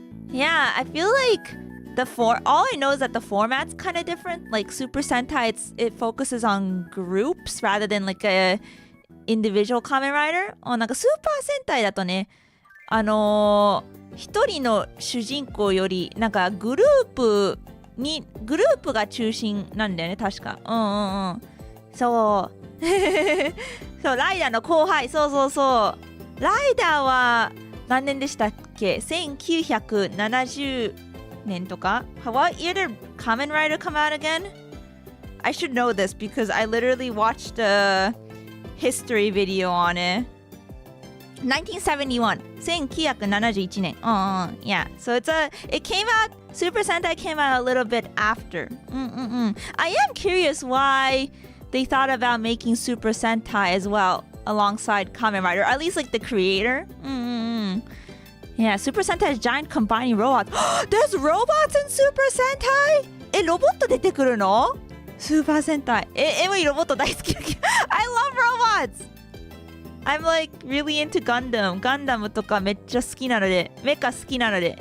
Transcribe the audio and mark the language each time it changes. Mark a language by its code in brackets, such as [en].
[en] Yeah, I feel like all I know is that the format's kind of different. Like Super Sentai, it focuses on groups rather than like a individual Kamen Rider. [ja] なんかスーパー戦隊だとね、一人の主人公よりなんかグループが中心なんだよね、確か。そうそう、ライダーの後輩。そうライダーは何年でしたっけ？ 1970 年とか。 [en] What year did Kamen Rider come out again? I should know this because I literally watched a history video on it. 1971. 1971年。Yeah. So it came out, Super Sentai came out a little bit after. I am curious why they thought about making Super Sentai as well alongside Kamen Rider, or at least like the creator. Yeah, Super Sentai is giant combining robots. There's robots in Super Sentai? [ja] ロボット出てくるの？スーパー戦隊。エムリロボット大好きだけど。 [en] I love robots! I'm like really into Gundam. [ja] ガンダムとかめっちゃ好きなので、メカ好きなので。